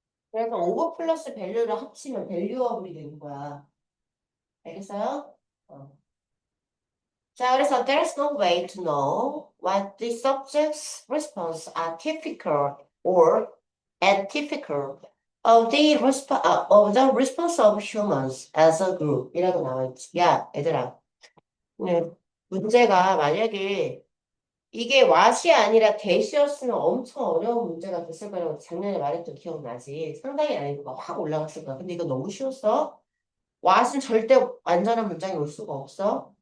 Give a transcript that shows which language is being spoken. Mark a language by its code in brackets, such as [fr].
[ko] 그래서 오버 플러스 밸류를 합치면 밸류업이 되는 거야. 알겠어요? 어. 자, 그래서 [en] there's no way to know what the subject's response are typical or atypical of the response of humans as a group [ko] 이라고 나와 있지. 야, 얘들아. 네, 문제가 만약에 이게 what이 아니라 that이었으면 엄청 어려운 문제가 됐을 거라고 작년에 말했던 기억나지? 상당히 난이도가 확 올라갔을 거야. 근데 이거 너무 쉬웠어. 왓은 절대 완전한 문장이 올 수가 없어.